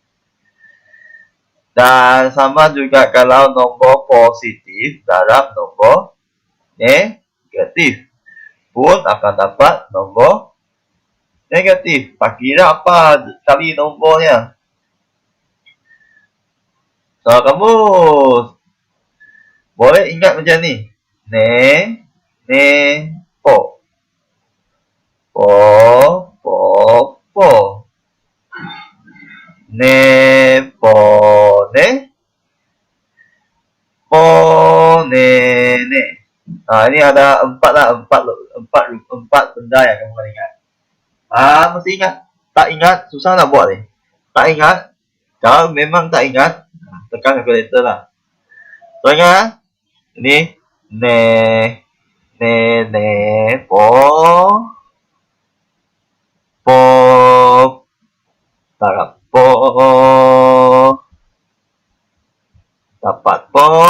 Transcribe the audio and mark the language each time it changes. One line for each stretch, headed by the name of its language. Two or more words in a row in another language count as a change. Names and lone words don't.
Malay: Dan sama juga kalau nombor positif darab nombor negatif, pun akan dapat nombor negatif. Tak kira apa kali nombornya. So, kamu boleh ingat macam ni. Po. Po. Po, ne. Po, ne. Ini ada empat benda yang kamu boleh ingat. Mesti ingat. Tak ingat, susah nak buat ni. Tak ingat. Kalau memang tak ingat, tekan calculator lah. So, ingat. Ini po darab po dapat po